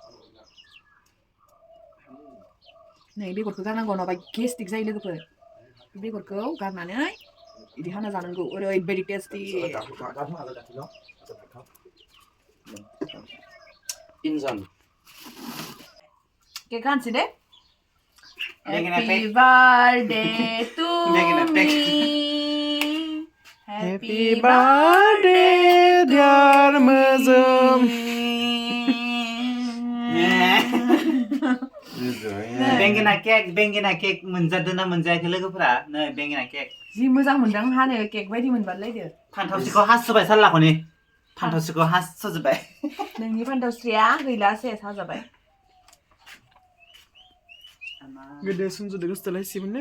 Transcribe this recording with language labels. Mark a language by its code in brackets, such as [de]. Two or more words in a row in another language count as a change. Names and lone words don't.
[brx] नै बेगरखौ गारनांगौ नङाबा गेस्टिक जायो लोगोफोर बेगरखौ गारनानै बिदि हाना जानांगौ ओरैबायदि [en] tasty cake [brx] हानोसै दे [en] Happy birthday to me. Happy birthday dear Mwjwmsri [brx] बेंगेना केक मोनजादोंना मोनजायाखै लोगोफोरा नै बेंगेना केक जि मोजां मोनदों हानो केक बायदि मोनबालायदो फान्थावसिखौ हासुबाय साल्लाखौनि फान्थावसिखौ हासुजोब्बाय नोंनि फान्थावस्रिया गैला सेस हाजाबाय गोदो सुनजुदो गोसोथोलायसिमोननो